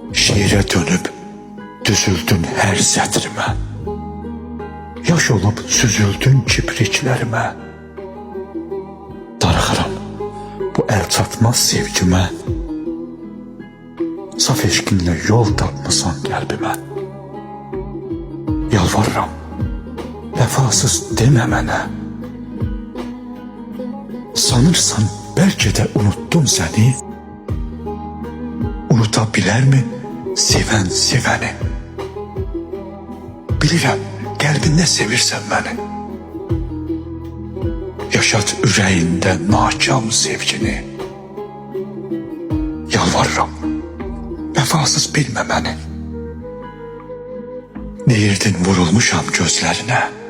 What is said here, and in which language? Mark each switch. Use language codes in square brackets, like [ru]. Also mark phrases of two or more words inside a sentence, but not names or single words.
[tr] şiire dönüp düzüldün her sətrime. Yaş olup süzüldün kipriklerime. [az] Darıxıram bu el çatmaz sevgime. Saf eşkinle yol tapmısan qəlbimə. Yalvarıram, vəfasız demə mənə. [tr] Sanırsan belki de unuttum seni. Unutabilir mi seven seveni? [az] Bilirəm, qəlbində sevirsən məni. Yaşat ürəyində nakam sevgini. Yalvarıram, vəfasız bilmə məni. Deyirdin vurulmuşam gözlerine.